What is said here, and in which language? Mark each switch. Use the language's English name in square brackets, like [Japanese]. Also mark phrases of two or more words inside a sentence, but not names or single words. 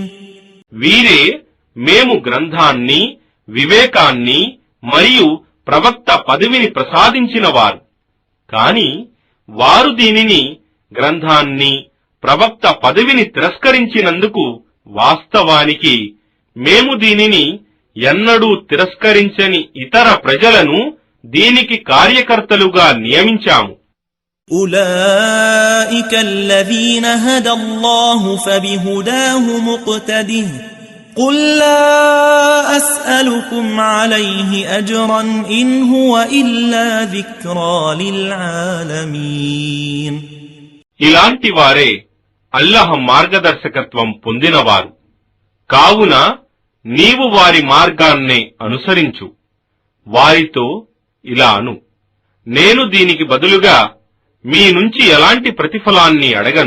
[Telugu] వీరే మేము గ్రంథాన్ని, వివేకాన్ని మరియు ప్రవక్త పదవిని ప్రసాదించిన వారు. కాని వారు దీనిని, గ్రంథాన్ని, ప్రవక్త పదవిని తిరస్కరించినందుకు వాస్తవానికి మేము దీనిని ఎన్నడూ తిరస్కరించని ఇతర ప్రజలను దీనికి కార్యకర్తలుగా నియమించాము. [Arabic] أولئك الذين هدى الله فبهداه مقتده قل لا أسألكم عليه أجرا إن هو إلا ذكرى للعالمين. [Telugu] ఇలాంటి వారే అల్లాహ్ మార్గదర్శకత్వం పొందినవారు. కావున నీవు వారి మార్గాన్నే అనుసరించు. వారితో ఇలా అను, నేను దీనికి బదులుగా మీ నుంచి ఎలాంటి ప్రతిఫలాన్ని అడగను.